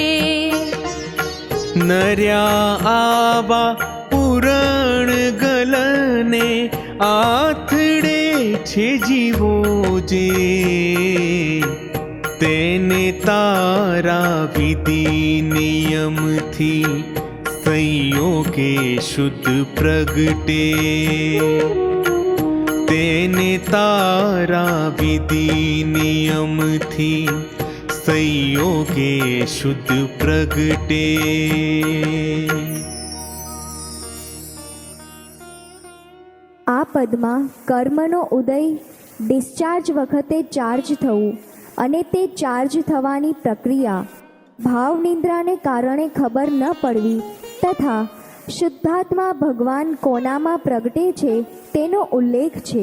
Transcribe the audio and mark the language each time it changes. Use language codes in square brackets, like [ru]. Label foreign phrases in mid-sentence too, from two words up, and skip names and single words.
[gu] નર્યા આવા પુરાણ ગલને આથડે છે જીવો જે, તેને તારા વિધિ નિયમથી સંયોગે શુદ્ધ પ્રગટે. તેને તારા વિધિ નિયમથી સંયોગે શુદ્ધ પ્રગટે। આ પદમાં કર્મનો ઉદય ડિસ્ચાર્જ વખતે ચાર્જ થવું અને તે ચાર્જ થવાની પ્રક્રિયા, ભાવ નિંદ્રાને કારણે ખબર ન પડવી તથા શુદ્ધાત્મા ભગવાન કોનામાં પ્રગટે છે તેનો ઉલ્લેખ છે.